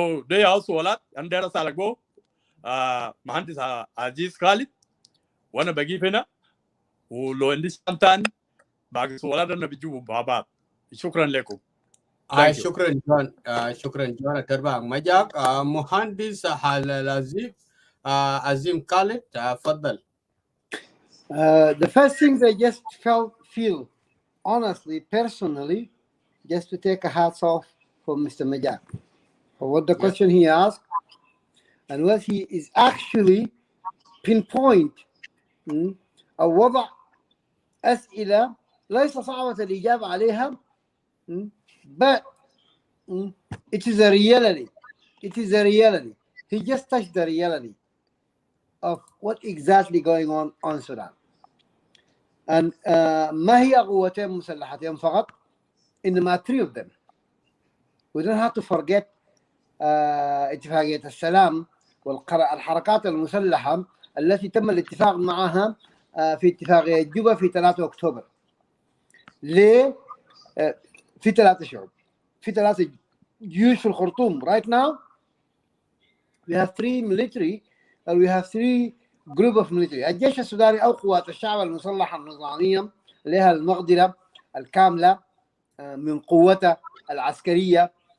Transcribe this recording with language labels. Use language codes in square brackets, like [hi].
[ar] دي سؤالات انا داير اسالك مهندس عزيز خالد، وانا بجيب هنا ولو عندي سؤال ثاني باقي سؤالات انا بجيبهم مع بعض. شكرا لكم. شكرا جون. شكرا جون تربع مجاك. مهندس العزيز عزيم خالد تفضل. [en] The first thing I just feel honestly, personally, just to take a hats off for Mr. Majak for what the question he asked and what he is actually pinpoint [ar] أو وضع أسئلة ليس صعبة الإجابة عليها, [en] but it is a reality. It is a reality. He just touched the reality of what exactly going on Sudan. And [ar] ما هي قوتين مسلحتين فقط؟ إنما [en] 3 of them. We don't have to forget [ar] اتفاقية السلام والحركات المسلحة التي تم الاتفاق معها في اتفاقية جوبا في 3 أكتوبر. ليه؟ في 3 شعوب، في 3 جيوش في الخرطوم. [en] Right now we have 3 military and we have 3 group of military. [ar] الجيش السوداني أو قوات الشعب المسلحة النظامية لها المقدرة الكاملة من قوته العسكرية،